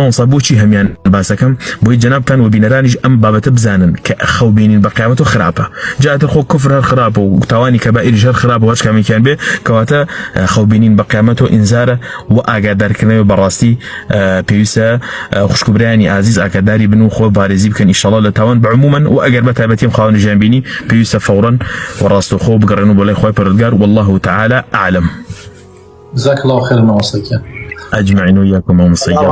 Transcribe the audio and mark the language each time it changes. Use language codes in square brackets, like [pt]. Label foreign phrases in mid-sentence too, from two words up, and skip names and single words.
[ckb] مامۆستا بۆچی هەمیان باسەکەم بۆی جەنابتان و بینەرانیش ئەم بابەتە بزانن کە خەو بینین بە قیامەت و خراپە جاتر خۆ کوفر هەر خراپە و تاوانی کەبائیریش هەر خراپە و هەر کامیکیان بێ کەواتە خەو بینین بە قیامەت و ئینزارە و ئاگادارکردنەوە بەڕاستی پێویستە خوشکبرایانی ئازیز ئاگاداری بن و خۆ بارێزی بکەن ئینشاڵڵا لە تاوان بەعمومەن و ئەگەر بە تایبەتیم خاوەنی ژیان بینی پێویستە فەوڕەن و ڕاستەوخۆ بگەڕێن و بۆ لای خۆی پەروەردگار [ar] والله تعالى أعلم. جزاك الله خير مامۆستاکە أجمعين وإياكم مامۆستا.